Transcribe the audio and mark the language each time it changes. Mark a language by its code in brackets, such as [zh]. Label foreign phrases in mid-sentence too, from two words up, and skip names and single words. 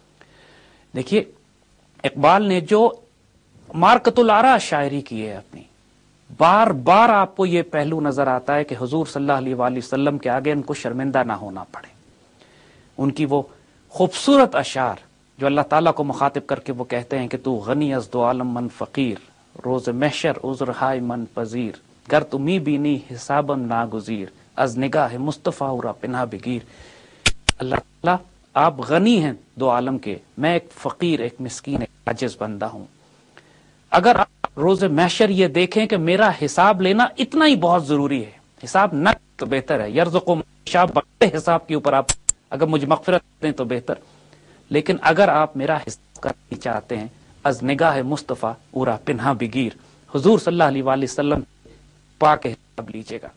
[ur] دیکھیے اقبال نے جو مارکت العرا شاعری کی ہے اپنی، بار بار آپ کو یہ پہلو نظر آتا ہے کہ حضور [ar] صلی اللہ علیہ وآلہ وسلم [ur] کے آگے ان کو شرمندہ نہ ہونا پڑے. ان کی وہ خوبصورت اشعار جو اللہ تعالیٰ کو مخاطب کر کے وہ کہتے ہیں کہ [fa] تو غنی از دو عالم من فقیر، روز محشر عذر ہائے من پذیر، گر تمی بینی حسابم ناگزیر، از نگاہ مصطفیٰ اورا پناہ بگیر. [ur] اللہ تعالیٰ آپ غنی ہیں دو عالم کے، میں ایک فقیر، ایک مسکین، ایک عاجز بندہ ہوں. اگر آپ روز محشر یہ دیکھیں کہ میرا حساب لینا اتنا ہی بہت ضروری ہے، حساب نہ تو بہتر ہے، یرزق و حساب بغیر حساب کے اوپر آپ اگر مجھے مغفرت دیں تو بہتر، لیکن اگر آپ میرا حساب کرنا چاہتے ہیں، [fa] از نگاہ مصطفیٰ اورا پنہا بگیر، [ur] حضور [ar] صلی اللہ علیہ وآلہ وسلم [ur] پاک حساب لیجیے گا.